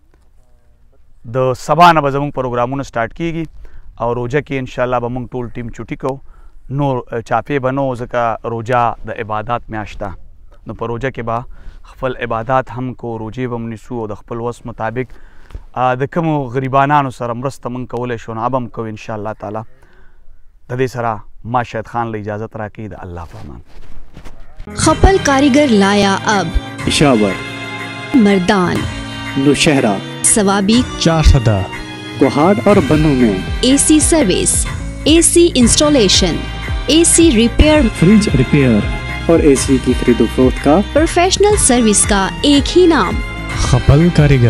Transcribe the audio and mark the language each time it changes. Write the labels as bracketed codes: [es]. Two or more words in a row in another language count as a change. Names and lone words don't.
[ps] د سبا نه به زموږ پروګرامونه سټارټ کېږي او روژه کې انشاءالله به موږ ټول ټیم چوټي کوو نور چاپې به نه ځکه روژه د عبادات میاشت ده نو په روژه کې به خپل عبادات هم کو روژې به هم نیسو او د خپل وس مطابق د کومو غریبانانو سره مرسته موږ کولی شو نو اب هم کوو انشاءالله تعالی د دې سره ما شاید خان له اجازت راکړي د الله په امان خپل کاریگر لایا اب پشاور مردان नौशहरा सवाबी [ur] چارسدہ کوہاڑ اور بنوں میں [en] AC service, AC installation, AC repair, fridge repair [ur] اور اے سی کی خریدو فروخت کا [en] professional service [ur] کا ایک ہی نام खपल कारीगर।